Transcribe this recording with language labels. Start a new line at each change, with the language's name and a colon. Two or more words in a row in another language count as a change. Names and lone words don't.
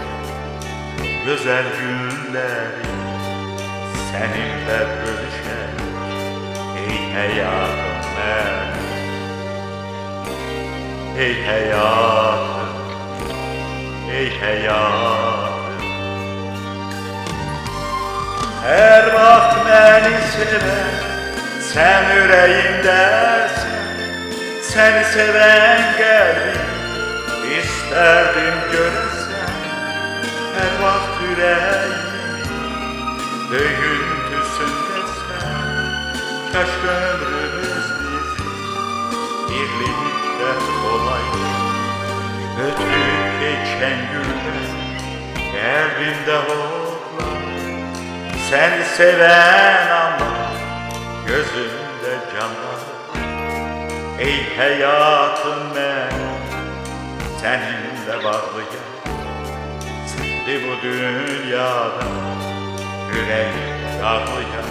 Turkish: Güzel günleri seninle bölüşelim. Ey hayatım benim, ey hayatım, ey hayatım.
Azerbaijani: Her vaxt məni sevən, sən ürəyimdəsən. Səni sevən qəlbim istərdim görəsən. Hər vaxt ürəyimin döyüntüsündəsən. Kaş ömrümüz bizim birlikdə olaydı. Ötüb keçən günlər qəlbimdə hoplar.
Turkish: Seni seven ama gözümde canlanır. Ey hayatım benim, seninle bağlıyım. Seni bu dünyada yüreğim dağlıyım.